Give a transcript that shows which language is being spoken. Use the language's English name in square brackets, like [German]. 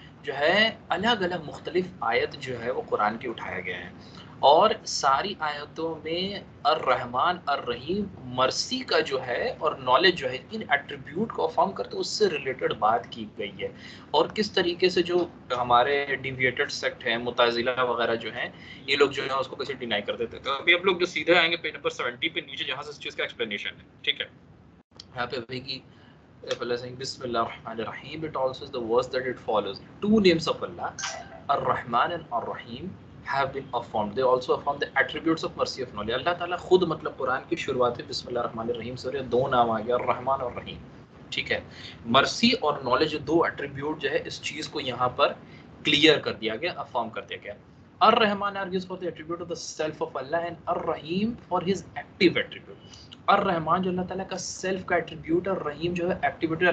[Urdu] جو ہے الگ الگ مختلف آیت جو ہے وہ قرآن کی اٹھایا گیا ہے، اور ساری آیتوں میں الرحمن الرحیم مرسی کا جو ہے اور نالج جو ہے ان ایٹریبیوٹ کو افرم کرتے اس سے ریلیٹڈ بات کی گئی ہے، اور کس طریقے سے جو ہمارے ڈیویٹڈ سیکٹ ہیں، معتزلہ وغیرہ جو ہیں، یہ لوگ جو ہے اس کو کیسے ڈینائی کر دیتے. تو ابھی ہم لوگ جو سیدھے آئیں گے پیج نمبر 70 پہ نیچے جہاں سے اس چیز کا ایکسپلینیشن ہے، ٹھیک ہے. یہاں پہ بھائی کی بسم اللہ الرحمن الرحیم. [English] It also is the verse that it follows. Two names of Allah, Ar-Rahman and Ar-Rahim, have been affirmed. They also affirm the attributes of mercy of knowledge. [Urdu] اللہ تعالیٰ خود مطلب قرآن کی شروعات بسم اللہ الرحمن الرحیم سے، اور دو نام آ گیا الرحمن اور رحیم، ٹھیک ہے. مرسی اور نالج دو ایٹریبیوٹ جو ہے اس چیز کو یہاں پر کلیئر کر دیا گیا، افرم کر دیا گیا. [English] الرحمن argues for the attribute of the self of Allah and Ar-Rahim for his active attribute. [Urdu] الرحمن جو اللہ تعالیٰ کا سیلف کا ایٹریبیوٹ ہے، اور رحیم جو ہے ایکٹیویٹی.